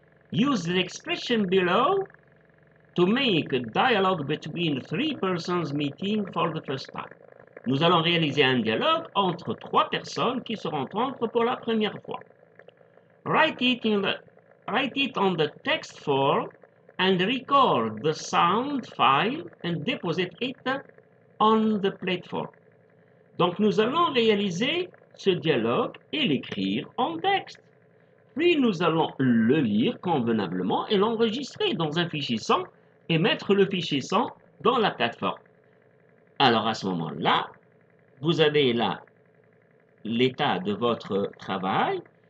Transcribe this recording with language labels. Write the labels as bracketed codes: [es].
[en] Use the expression below to make a dialogue between 3 persons meeting for the first time. [fr] Nous allons réaliser un dialogue entre 3 personnes qui se rencontrent pour la première fois. [en] Write it on the text form and record the sound file and deposit it on the platform. [fr] Donc nous allons réaliser ce dialogue et l'écrire en texte. Puis nous allons le lire convenablement et l'enregistrer dans un fichier son et mettre le fichier son dans la plateforme. Alors à ce moment-là, vous avez là l'état de votre travail.